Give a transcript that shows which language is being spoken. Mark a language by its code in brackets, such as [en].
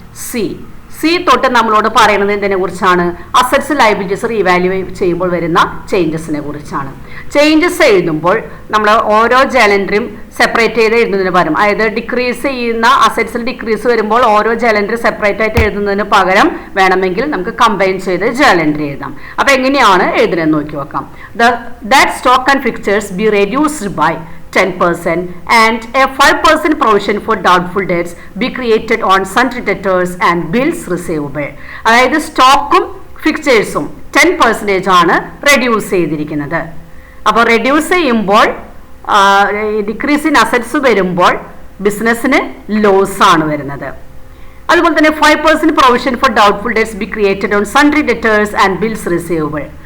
[ml] C തൊട്ട് നമ്മളോട് പറയുന്നത് എന്തിനെ കുറിച്ചാണ്? അസറ്റ്സ് ലയബിലിറ്റീസ് റീവാലുവേറ്റ് ചെയ്യുമ്പോൾ വരുന്ന ചേഞ്ചസിനെ കുറിച്ചാണ്. ചേഞ്ചസ് എഴുതുമ്പോൾ നമ്മൾ ഓരോ ജേണൽ എൻട്രിയും സെപ്പറേറ്റ് ചെയ്ത് എഴുതുന്നതിന് പകരം, അതായത് ഡിക്രീസ് ചെയ്യുന്ന അസറ്റ്സിൽ ഡിക്രീസ് വരുമ്പോൾ ഓരോ ജേണൽ എൻട്രി സെപ്പറേറ്റ് ആയിട്ട് എഴുതുന്നതിന് പകരം വേണമെങ്കിൽ നമുക്ക് കമ്പൈൻ ചെയ്ത് ജേണൽ എൻട്രി എഴുതാം. അപ്പൊ എങ്ങനെയാണ് എഴുതുന്നതെന്ന് നോക്കി നോക്കാം. [en] That stock and fixtures be reduced by 10% and a 5% provision for doubtful debts be created on sundry debtors and bills receivable. [ml] അതായത് സ്റ്റോക്കും ഫിക്ചേഴ്സും 10% ആണ് റെഡ്യൂസ് ചെയ്തിരിക്കുന്നത്. അപ്പോൾ റെഡ്യൂസ് ചെയ്യുമ്പോൾ ഡിക്രീസ് ഇൻ അസറ്റ്സ് വരുമ്പോൾ ബിസിനസ്സിന് ലോസ് ആണ് വരുന്നത്. അതുപോലെ തന്നെ [en] 5% provision for doubtful debts be created on sundry debtors and bills receivable.